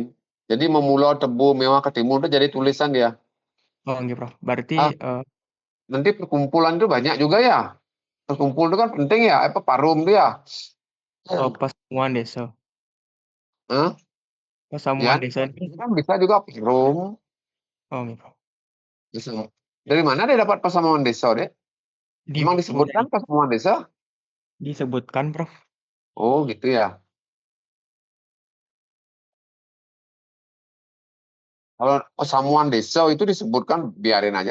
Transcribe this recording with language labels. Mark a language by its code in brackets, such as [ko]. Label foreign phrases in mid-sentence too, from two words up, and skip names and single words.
[id] Jadi memulai tebu mewah ke timur itu jadi tulisan dia. Oh, nggih, Prof. Berarti, Ah, nanti perkumpulan itu banyak juga ya. Perkumpul itu kan penting ya, apa parum dia. Pasamuan desa. Hah? Ya, Pasamuan desa ini kan bisa juga parum. oh, nggih, Prof. Bisa. Dari mana dia dapat pasamuan desa, Dek? Di Emang bukunya disebutkan pasamuan desa? disebutkan, Prof. Oh, gitu ya. Kalau pasamuan desa itu disebutkan biarin aja.